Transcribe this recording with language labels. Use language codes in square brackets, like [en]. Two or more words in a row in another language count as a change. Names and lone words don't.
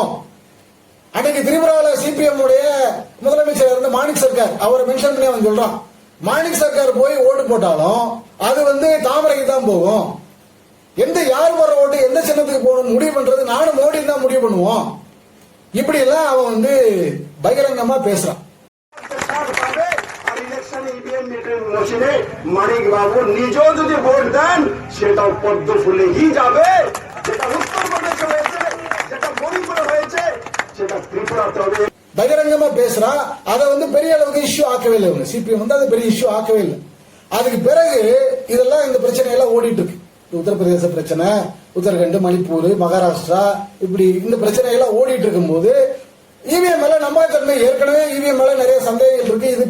[ta] அன்னைக்கு திரிபுராவில் சிபிஎம் உடைய முதலமைச்சர் இருந்த மாணிக் சர்க்கார் அவரை மென்ஷன் பண்ணி அவன் சொல்றான், மாணிக் சர்க்கார் போய் ஓட்டு போட்டாலும் அது தாமரைக்கு தான் போகும். யார் வர ஓட்டு எந்த சின்னத்துக்கு போகணும் முடிவு பண்றது நானும் மோடி தான் முடிவு பண்ணுவோம். இப்படி எல்லாம் அவன் பகிரங்கமா பேசுறான். [bn] মানিক বাবু নিজেও যদি ভোট দেন সেটাও পদ্ম ফুলেই যাবে। যেটা উত্তরপ্রদেশে হয়েছে, যেটা মণিপুরে হয়েছে, সেটা ত্রিপুরাতে হবে। [ta] பகிரங்கமா பேசுறா. அதை பெரிய அளவுக்கு இஷ்யூ ஆக்கவே இல்லை. சிபிஎம் அதை பெரிய இஷ்யூ ஆக்கவே இல்லை. அதுக்கு பிறகு இதெல்லாம் இந்த பிரச்சனை எல்லாம் ஓடிட்டு இருக்கு. உத்தரப்பிரதேச பிரச்சனை, உத்தரகண்ட், மணிப்பூர், மகாராஷ்டிரா, இப்படி இந்த பிரச்சனை எல்லாம் ஓடிட்டு இருக்கும் போது இவிஎம் மேல நம்பகத்தன்மை, ஏற்கனவே இவிஎம் மேல நிறைய சந்தேகங்கள் இருக்கு.